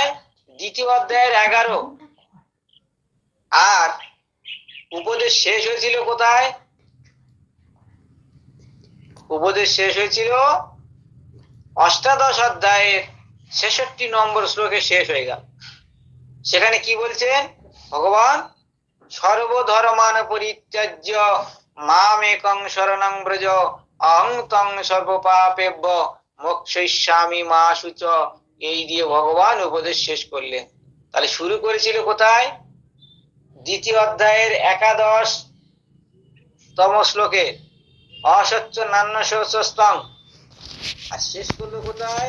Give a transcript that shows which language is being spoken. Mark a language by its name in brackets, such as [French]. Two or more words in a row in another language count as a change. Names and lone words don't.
[Bangla] 2য় অধ্যায়ের 11। আর উপদেশ শেষ হয়েছিল কোথায়? উপদেশ শেষ হয়েছিল 8 অধ্যায়ের 66 নম্বর শ্লোকে শেষ হয়ে গেল। সেখানে কি বলছেন ভগবান? [Sanskrit] সর্বধর্মান পরিত্যাজ্য মামেকং শরণং ব্রজ অহং তং সর্বপাপেভ্য মোক্ষয়িষ্যামি মা শুচ। [Bangla] এই দিয়ে ভগবান উপদেশ শেষ করলেন। তাহলে শুরু করেছিল কোথায়? 2য় অধ্যায়ের 11তম শ্লোকে [Sanskrit] অসচ্চ নান্য শোচস্তং, [Bangla] আর শেষ করলো কোথায়?